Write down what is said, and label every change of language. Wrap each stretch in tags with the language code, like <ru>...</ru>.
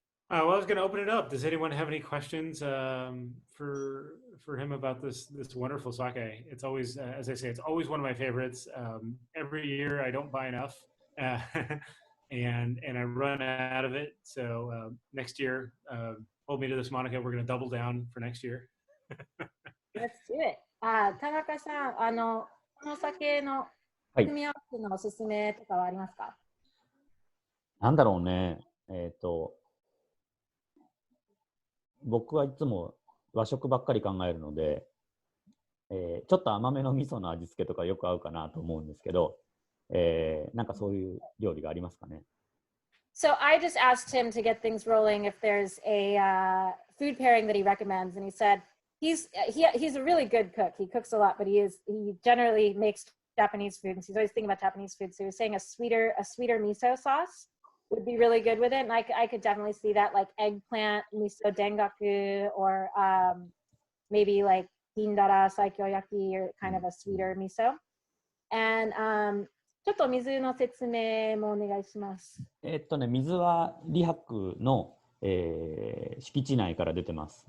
<en>Well, I was going to open it up. Does anyone have any questions for him about this wonderful sake? It's always, as I say, it's always one of my favorites. Every year I don't buy enough, and I run out of it. So next year, hold me to this, Monica. We're going to double down for next year. Let's do it.</en> <ja>Tanaka-san, この酒の組み合わせのおすすめとかはありますか？なんだろうね。僕はいつも和食ばっかり考えるので、ちょっと甘めの味噌の味付けとかよく合うかなと思うんですけど、なんかそういう料理がありますかね。</ja> <en>So I just asked him to get things rolling if there's a food pairing that he recommends, and he said he's a really good cook. He cooks a lot, but he generally makes Japanese food, and he's always thinking about Japanese food. So he was saying a sweeter miso sauce would be really good with it, and I could definitely see that, like eggplant miso dengaku, or maybe like hindara saikyoyaki, or kind of a sweeter miso.</en> <ja>And ちょっと水の説明もお願いします。水は李白の、敷地内から出てます。</ja>